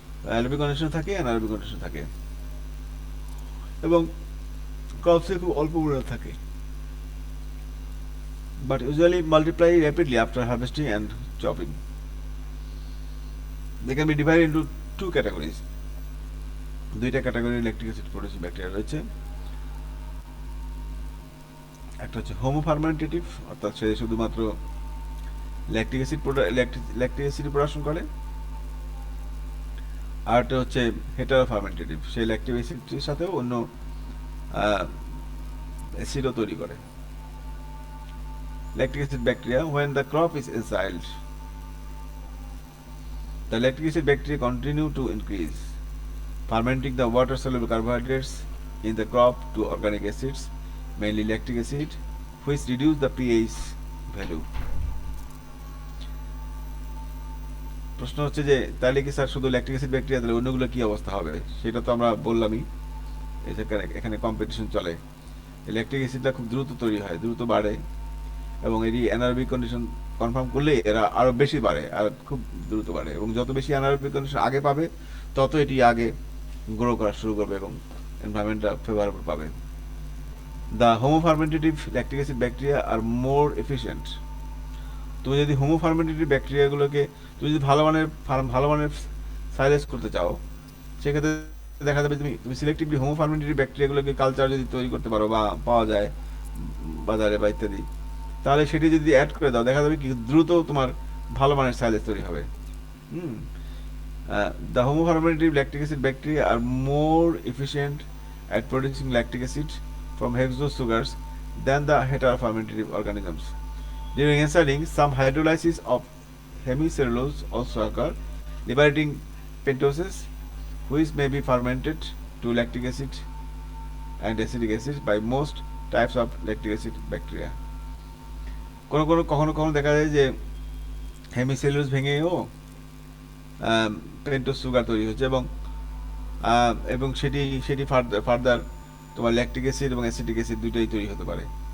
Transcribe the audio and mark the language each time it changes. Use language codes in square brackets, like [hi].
[bn] Aerobic condition থাকে, anaerobic condition থাকে, এবং ক্রপসে খুব অল্প পরিমাণে থাকে, [en] but usually multiply rapidly after harvesting and chopping. They can be divided into two categories. [bn] দুইটা category lactic acid producing bacteria রয়েছে। একটা হচ্ছে হোমোফার্মেন্টেটিভ, অর্থাৎ সে শুধুমাত্র ল্যাকটিক অ্যাসিড প্রোডাকশন করে। আর একটা হচ্ছে হেটারোফার্মেন্টেটিভ, সে ল্যাকটিক অ্যাসিডের সাথেও অন্য অ্যাসিডও তৈরি করে। [en] Lactic acid bacteria, when the crop is ensiled, the lactic acid bacteria continue to increase, fermenting the water soluble carbohydrates in the crop to organic acids, mainly lactic acid, which reduce the pH value. [bn] প্রশ্ন হচ্ছে যে তাহলে কি sir শুধু lactic acid bacteria, তাহলে অন্যগুলো কি অবস্থা হবে? সেটা তো আমরা বললামই, এখানে কম্পিটিশন চলে। ল্যাকটিক অ্যাসিডটা খুব দ্রুত তৈরি হয়, দ্রুত বাড়ে, এবং এটি অ্যানারোবিক কন্ডিশন কনফার্ম করলে এরা আরো বেশি বাড়ে, আর খুব দ্রুত বাড়ে, এবং যত বেশি অ্যানারোবিক কন্ডিশন আগে পাবে, তত এটি আগে গ্রো করা শুরু করবে এবং এনভায়রনমেন্টটা ফেভারেবল পাবে। [en] the homofermentative lactic acid bacteria are more efficient [bn] তুমি যদি হোমো ফার্মেন্টেটিভ ব্যাকটেরিয়াগুলোকে তুমি যদি ভালো মানের সাইলেজ করতে চাও, সেক্ষেত্রে দেখা যাবে তুমি সিলেক্টিভলি হোমো ফার্মেন্টেটিভ ব্যাকটেরিয়াগুলোকে কালচার যদি তৈরি করতে পারো বা পাওয়া যায় বাজারে বা ইত্যাদি, তাহলে সেটি যদি অ্যাড করে দাও, দেখা যাবে কি দ্রুত তোমার ভালো মানের সাইলেজ তৈরি হবে। [en] Hmm The homofermented lactic acid bacteria are more efficient at producing lactic acid from hexose sugars than the heterofermentative organisms. During enzycling, some hydrolysis of hemicellulose also occur, liberating pentoses, which may be fermented to lactic acid and acetic acid by most types of lactic acid bacteria. [bn] কখনো কখনো দেখা যায় যে hemicellulose ভেঙেও pentose sugar তৈরি হচ্ছে, এবং সেটি further তোমার ল্যাকটিক অ্যাসিড এবং অ্যাসিটিক অ্যাসিড দুইটাই তৈরি হতে পারে।